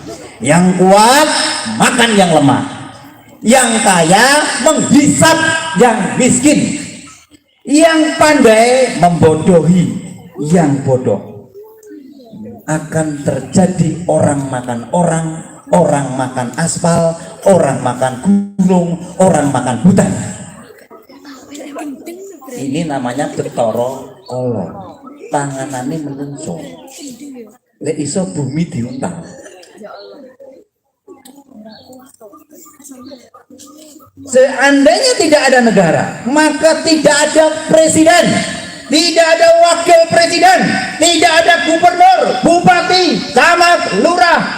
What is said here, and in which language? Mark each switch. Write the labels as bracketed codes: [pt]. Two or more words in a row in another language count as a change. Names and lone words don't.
[id] Yang kuat makan yang lemah, yang kaya menghisap yang miskin, yang pandai membodohi yang bodoh. Akan terjadi orang makan orang, orang makan aspal, orang makan gunung, orang makan hutan. Ini namanya Betara Kala. [jv] Tanganane menungso. Lek iso bumi diuntang. [id] Seandainya tidak ada negara, maka tidak ada presiden, tidak ada wakil presiden, tidak ada gubernur, bupati, camat, lurah.